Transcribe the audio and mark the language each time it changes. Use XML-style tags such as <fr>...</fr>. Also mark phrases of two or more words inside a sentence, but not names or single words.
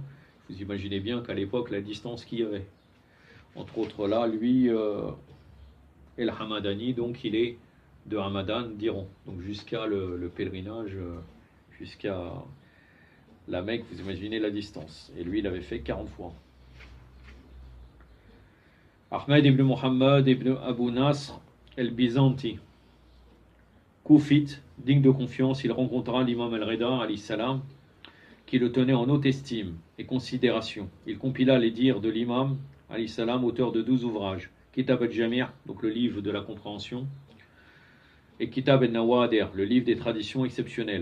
<fr>Vous imaginez bien qu'à l'époque, la distance qu'il y avait. Entre autres là, lui, El-Hamadani, donc il est de Hamadan d'Iran. Donc jusqu'à le pèlerinage, jusqu'à la Mecque, vous imaginez la distance. Et lui, il avait fait 40 fois. Ahmed ibn Muhammad ibn Abu Nasr el-Byzanti, Koufite, digne de confiance, il rencontra l'imam al-Rida, qui le tenait en haute estime et considération. Il compila les dires de l'imam, auteur de 12 ouvrages, Kitab al-Jami', donc le livre de la compréhension, et Kitab al-Nawadir, le livre des traditions exceptionnelles.</fr>